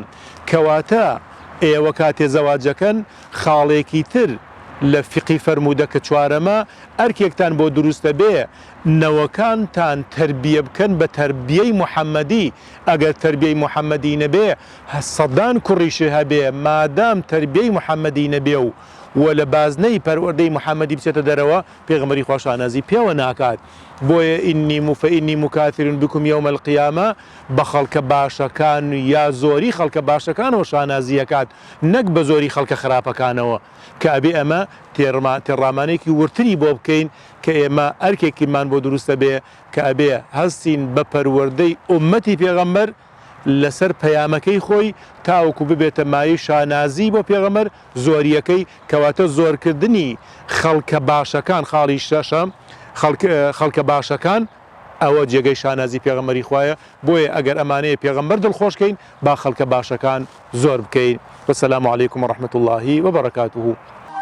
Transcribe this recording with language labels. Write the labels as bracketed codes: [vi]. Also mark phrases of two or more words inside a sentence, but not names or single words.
[ckb] کەواتە ئێوە کاتێ زەواجەکەن خاڵێکی تر لە فقی فەرموودە کە چوارەمە ئەرکێکتان بۆ دروستە بێ نەوەکانتان تربیە بکەن بە تربیەی محەممەدی. ئەگەر تربیەی محەممەدی نەبێ سەدان کوڕیشی هەبێ مادام تربیەی محەممەدی نەبێ و لە بازنەی پەروەردەی محەممەدی بچێتە دەرەوە پێغەمبەری خوا شانازی پێوە ناکات. بۆیە [ar] فإني مكاثر بكم يوم القيامة [ckb] بە خەڵکە باشەکان یا زۆری خەڵکە باشەکانەوە شانازیەکات، نەک بە زۆری خەڵکە خراپەکانەوە، کە ئەبێ ئەمە تێڕامانێکی ورتری بۆ بکەین کە ئێمە ئەرکێکیمان بۆ دروستە بێ کە ئەبێ هەستین بە پەروەردەی ئومەتی پێغەمبەر لەسەر پەیامەکەی خۆی تاوەکو ببێتە مایەی شانازی بۆ پێغەمبەر زۆریەکەی، کەواتە زۆرکردنی خەڵکە باشەکان خاڵی شەشەم خەڵکە باشەکان ئەوە جێگەی شانازی پێغەمبەری خوایە. بۆیە ئەگەر ئەمانەیە پێغەمبەر دڵخۆشکەین با خەڵکە باشەکان زۆر بکەین. [ar] والسلام عليكم ورحمة الله وبركاته.